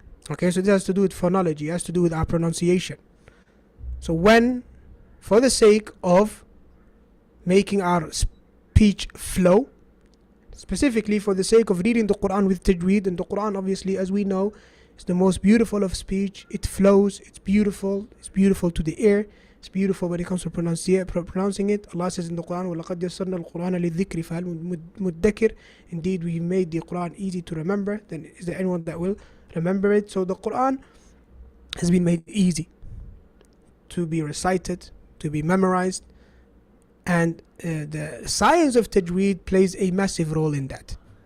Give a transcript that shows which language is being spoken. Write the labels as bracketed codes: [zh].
[en] Okay, so this has to do with phonology, it has to do with our pronunciation. So when, for the sake of making our speech flow, specifically for the sake of reading the Quran with Tajweed, and the Quran obviously, as we know, is the most beautiful of speech. It flows, it's beautiful to the ear, it's beautiful when it comes to pronouncing it. Allah says in the Quran, [ar] وَلَقَدْ يَسَّرْنَا الْقُرْآنَ لِلذِّكْرِ فَهَلْ مُدَّكِرٍ. [en] Indeed, we made the Quran easy to remember, then is there anyone that will remember it? So the Quran has been made easy to be recited, to be memorized, and the science of Tajweed plays a massive role in that.